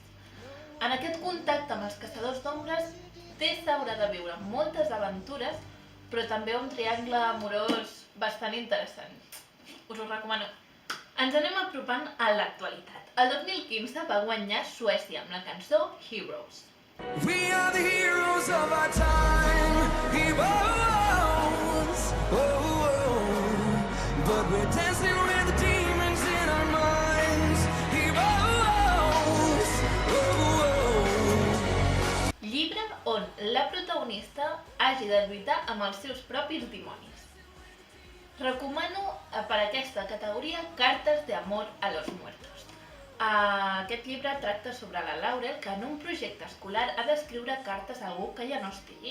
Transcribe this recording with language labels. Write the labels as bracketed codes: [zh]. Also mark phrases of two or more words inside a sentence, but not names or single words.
[ca] En aquest contacte amb els caçadors d'ombres, Tessa haurà de viure moltes aventures, però també un triangle amorós bastant interessant. Us ho recomano. Ens anem apropant a l'actualitat. El 2015 va guanyar Suècia amb la cançó Heroes. [en] We are the heroes of our time, heroes. But we're dancing with the demons in our minds, heroes. [ca] Llibre on la protagonista hagi de lluitar amb els seus propis dimonis. Recomano per aquesta categoria Cartes de amor a los muertos. Aquest llibre tracta sobre la Laurel, que en un projecte escolar ha d'escriure cartes a algú que ja no estigui.